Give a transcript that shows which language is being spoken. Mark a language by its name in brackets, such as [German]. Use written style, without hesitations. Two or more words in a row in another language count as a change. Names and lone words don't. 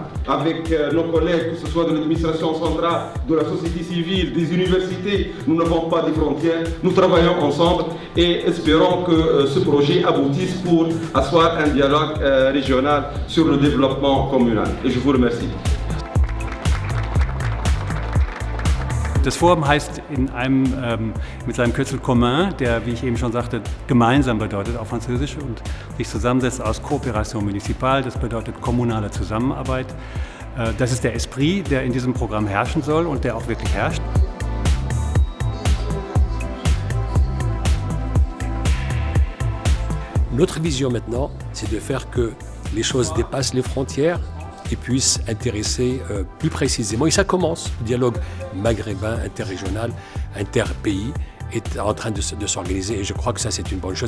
[French] Avec nos collègues, que ce soit de l'administration centrale, de la société civile, des universités, nous n'avons pas de frontières, nous travaillons ensemble et espérons que ce projet aboutisse pour asseoir un dialogue régional sur le développement communal. Et je vous remercie. [German] Das Forum heißt mit seinem Kürzel commun, der, wie ich eben schon sagte, gemeinsam bedeutet auf Französisch und sich zusammensetzt aus [French] Coopération municipale, [German] das bedeutet kommunale Zusammenarbeit. Das ist der Esprit, der in diesem Programm herrschen soll und der auch wirklich herrscht. [French] Notre vision maintenant, c'est de faire que les choses dépassent les frontières et puissent intéresser plus précisément. Et ça commence, le dialogue maghrébin, interrégional, interpays est en train de s'organiser et je crois que ça c'est une bonne chose.